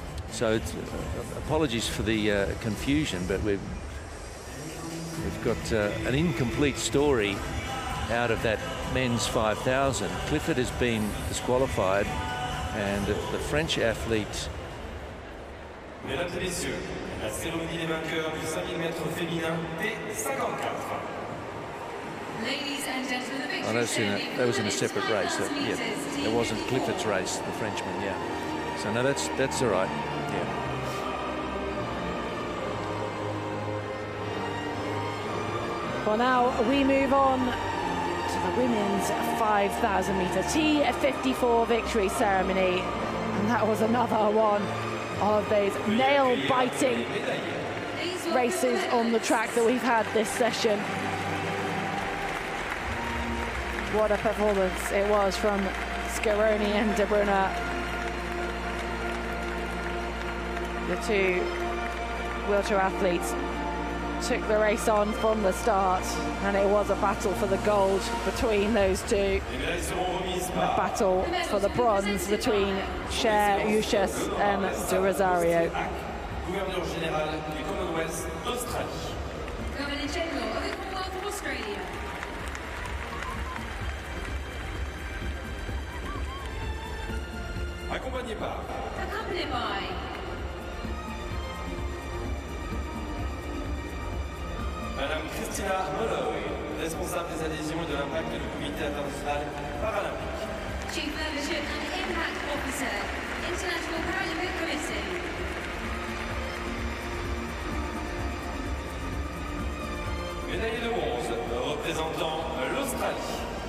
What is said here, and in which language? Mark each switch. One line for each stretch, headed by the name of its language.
English: So it's, apologies for the confusion, but we've got an incomplete story out of that men's 5,000. Clifford has been disqualified, and the French athlete.
French: Mesdames et messieurs, la cérémonie des vainqueurs du 5000 mètres féminin T54.
English: Ladies and gentlemen, the victory That was in a separate race. Yeah, it wasn't Clifford's race, the Frenchman. Yeah. So no, that's all right. Yeah. Well, now we move on to the women's 5,000 meter T54 victory ceremony, and that was another one of those nail-biting races on the track that we've had this session. What a performance it was from Scaroni and De Bruyne. The two wheelchair athletes took the race on from the start, and it was a battle for the gold between those two. A battle for the bronze between Cher, Eustace and De Rosario.
French: Gouverneur général du Commonwealth d'Australie.
English: Governor General of the Commonwealth of Australia.
French: Accompagné by Madame Christina Molloy, responsable des adhésions et de l'impact du Comité international paralympique.
English: Chief Membership and Impact Officer, International Paralympic Committee.
French: Médaillé de bronze représentant l'Australie.